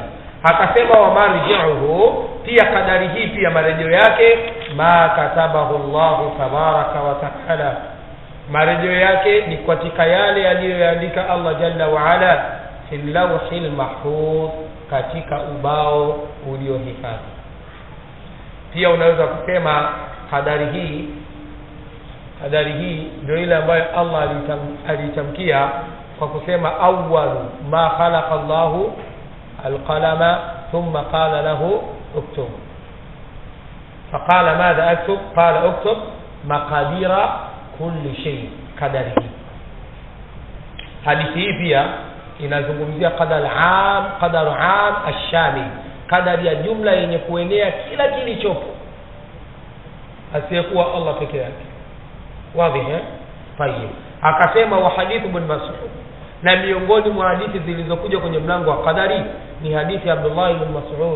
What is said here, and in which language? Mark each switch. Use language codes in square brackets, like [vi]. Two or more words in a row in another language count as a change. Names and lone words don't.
[sw] Akasema [ar] ومرجعه, [sw] pia qadari hii pia marejeo yake [ar] ما كتبه الله تبارك وتعالى, [sw] marejeo yake ni katika yale aliyoandika Allah [ar] جل وعلا في اللوح المحفوظ, [sw] katika ubao uliohifadhi. Pia unaweza kusema qadari hii ndio ile ambayo Allah alitamkia kwa kusema [ar] أول ما خلق الله القلم ثم قال له اكتب فقال ماذا أكتب قال اكتب مقادير كل شيء. [sw] Qadari hii, hadithi hii pia inazungumzia [ar] القدر العام الشامل, [sw] qadari ya jumla yenye kuenea kila kilichopo asiyekuwa Allah peke yake. Wazi Tayeb. Akasema [ar] وحديث ابن مسعود, [sw] na miongoni mwa hadithi zilizokuja kwenye mlango wa qadari ni hadithi ya Abdullah ibn Mas'ud.